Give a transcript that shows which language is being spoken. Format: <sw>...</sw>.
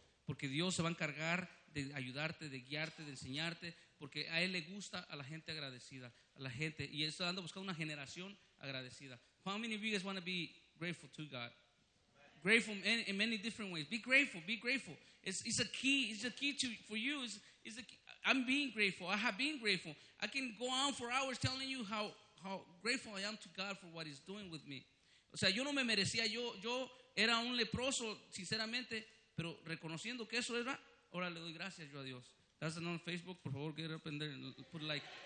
<es>Porque Dios se va a encargar de ayudarte, de guiarte, de enseñarte, porque a Él le gusta a la gente agradecida, a la gente, y Él está dando a buscar una generación agradecida.</es> <en>How many of you guys want to be grateful to God? Grateful in many different ways. Be grateful. It's a key. It's a key to for you. It's a key. I'm being grateful. I have been grateful. I can go on for hours telling you how grateful I am to God for what He's doing with me.</en> <es>O sea, yo no me merecía. Yo era un leproso, sinceramente. Pero reconociendo que eso era, ahora le doy gracias yo a Dios.</es> <en>That's on Facebook,</en> <es>por favor,</es> <en>get up and put like.</en>